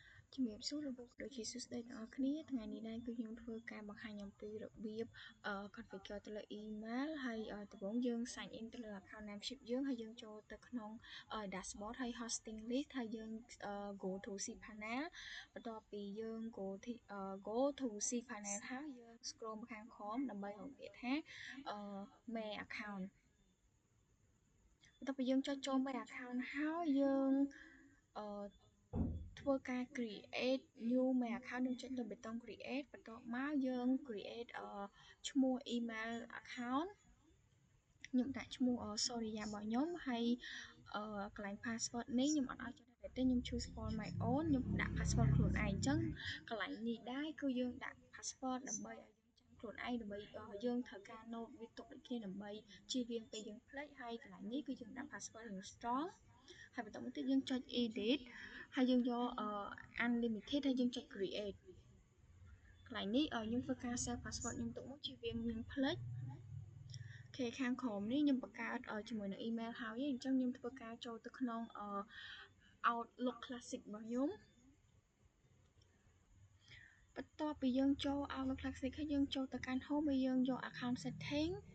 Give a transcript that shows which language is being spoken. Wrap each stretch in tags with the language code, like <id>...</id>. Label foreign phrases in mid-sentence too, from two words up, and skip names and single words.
<km>ជំរាបសួរលោកដូចជាសួស្តីទាំងអស់គ្នាថ្ងៃនេះដែរគឺខ្ញុំធ្វើការបង្ហាញអំពីរបៀបconfigure ទៅលើ email ហើយដំបូងយើង</km> <en>sign in</en> <km>ទៅលើ</km> <en>account membership</en> <km>យើងហើយយើងចូលទៅក្នុង dashboard ហើយ</km> <en>hosting list</en> <km>ហើយយើង</km> <en>go to cPanel</en> <km>បន្ទាប់ពីយើង</km> <en>go to cPanel</en> <km>ហើយយើង scroll មកខាងក្រោមដើម្បីរកពាក្យថា</km> <en>main account</en> <km>បន្ទាប់ពីយើងចុចចូល</km> <en>main account</en> <km>ហើយយើង ធ្វើការ</km> <en>create new main account</en> <km>យើងចុចលើប៊ូតុង create បន្ទាប់មកយើង create ឈ្មោះ</km> <en>email account</en> <km>ខ្ញុំដាក់ឈ្មោះ Soria របស់ខ្ញុំហើយកន្លែង password នេះខ្ញុំអត់ឲ្យចុច ទេខ្ញុំ</km> <en>choose for my own</en> <km>ខ្ញុំដាក់ password ខ្លួនឯងអញ្ចឹងកន្លែងនេះដែរគឺយើងដាក់ password ដើម្បីឲ្យយើងចាំខ្លួនឯងដើម្បីយើងត្រូវការ note វា ទុកដូចគ្នាដើម្បីជៀសវាងពេលយើងភ្លេចហើយកន្លែងនេះគឺយើងដាក់ password យើង strong ហើយបន្តមកទៀត យើងចុច edit ហើយយើងយក unlimited ហើយយើងចុច create កន្លែងនេះខ្ញុំធ្វើការ</km> <en>save password</en> <km>ខ្ញុំទុកមកជៀសវាងយើងភ្លេចគេខាងក្រោមនេះខ្ញុំបង្កើតជាមួយនឹង email ហើយអញ្ចឹងខ្ញុំធ្វើការចូលទៅក្នុង Outlook Classic របស់ខ្ញុំបន្ទាប់ពីយើងចូល Outlook Classic ហើយយើងចូលទៅកាន់ Home ហើយយើងយក</km> <en>account setting</en>